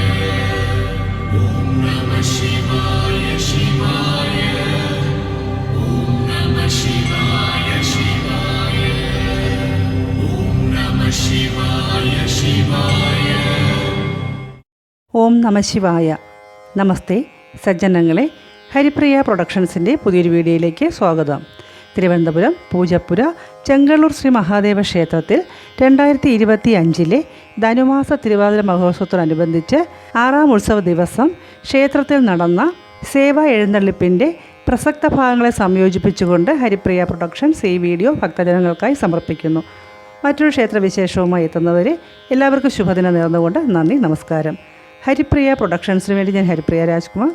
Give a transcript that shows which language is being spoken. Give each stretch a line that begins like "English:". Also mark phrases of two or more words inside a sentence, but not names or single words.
Sanskrit: ॐ नमः शिवाय शिवाय. ॐ नमः शिवाय शिवाय. ॐ नमः शिवाय शिवाय. ॐ नमः शिवाय.
Malayalam: നമസ്തേ സജ്ജനങ്ങളെ, ഹരിപ്രിയ പ്രൊഡക്ഷൻസിൻ്റെ പുതിയൊരു വീഡിയോയിലേക്ക് സ്വാഗതം. തിരുവനന്തപുരം പൂജപ്പുര ചെങ്കളൂർ ശ്രീ മഹാദേവ ക്ഷേത്രത്തിൽ 2025 ധനുമാസ തിരുവാതിര മഹോത്സവത്തോടനുബന്ധിച്ച് 6ാം ഉത്സവ ദിവസം ക്ഷേത്രത്തിൽ നടന്ന സേവാ എഴുന്നള്ളിപ്പിൻ്റെ പ്രസക്ത ഭാഗങ്ങളെ സംയോജിപ്പിച്ചുകൊണ്ട് ഹരിപ്രിയ പ്രൊഡക്ഷൻസ് ഈ വീഡിയോ ഭക്തജനങ്ങൾക്കായി സമർപ്പിക്കുന്നു. മറ്റൊരു ക്ഷേത്രവിശേഷവുമായി എത്തുന്നവരെ എല്ലാവർക്കും ശുഭദിനം നേർന്നുകൊണ്ട് നന്ദി, നമസ്കാരം. ഹരിപ്രിയ പ്രൊഡക്ഷൻസിന് വേണ്ടി ഞാൻ ഹരിപ്രിയ രാജ്കുമാർ.